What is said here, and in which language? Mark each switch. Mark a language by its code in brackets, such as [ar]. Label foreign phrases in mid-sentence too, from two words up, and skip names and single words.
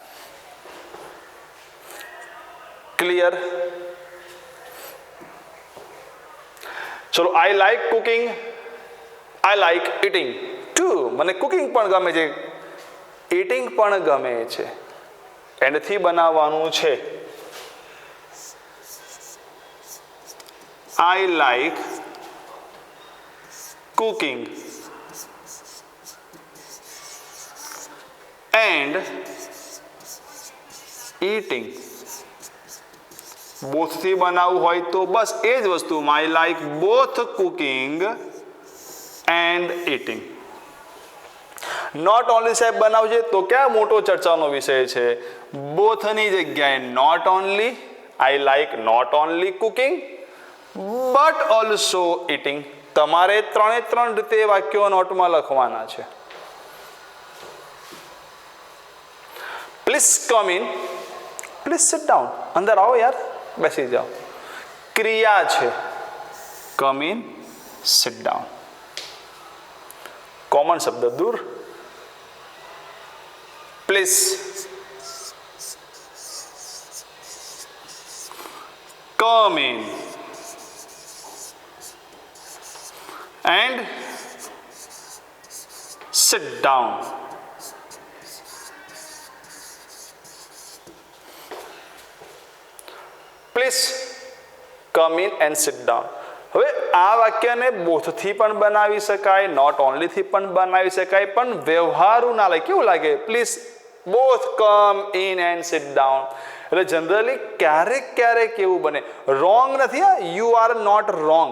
[gu] ક્લિયર? [en] ચલો, I like cooking, I like eating too. [gu] મને કુકિંગ પણ ગમે છે, ઇટિંગ પણ ગમે છે. એન્ડથી બનાવવાનું છે. [en] I like cooking and eating. [gu] બોથ થી બનાવવું હોય તો બસ એ જ વસ્તુમાં [en] I like both cooking and eating. not only [gu] સાહેબ બનાવજે તો ક્યાં મોટો ચર્ચાનો વિષય છે. બોથની જગ્યાએ [en] not only, I like not only cooking but also eating. [gu] તમારે 3 રીતે વાક્યો નોટમાં લખવાના છે. [en] please come in, please sit down. [gu] અંદર આવો યાર, બેસી જાઓ. ક્રિયા છે [en] come in, sit down. [gu] કોમન શબ્દ દૂર. [en] please, come in and sit down. Please come in and sit down. [gu] હવે આ વાક્યને બોથથી પણ બનાવી શકાય, નોટ ઓનલીથી પણ બનાવી શકાય, પણ વ્યવહારુ ના લાગે. કેવું લાગે? [en] please both come in and sit down. [gu] એટલે જનરલી ક્યારેક એવું બને. રોંગ નથી, હા, [en] you are not wrong.